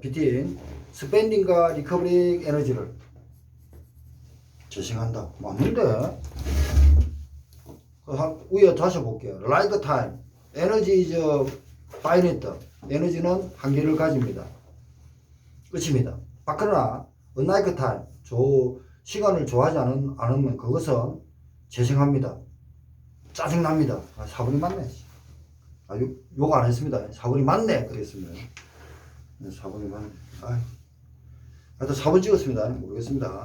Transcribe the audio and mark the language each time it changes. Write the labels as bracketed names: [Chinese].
[English] between spending과 recovering [Korean] 에너지를 재생한다. 맞는데? 위에 다시 볼게요. [English] like time energy is finite [Korean] 에너지는 한계를 가집니다. 끝입니다. 그러나 [English] unlike time [Korean] 시간을 좋아하지 않으면 그것은 재생합니다. 짜증납니다. 4번이 맞네. 욕 안 했습니다. 4번이 맞네. 그랬습니다. 4번이 맞네. 하여튼 4번 찍었습니다. 모르겠습니다.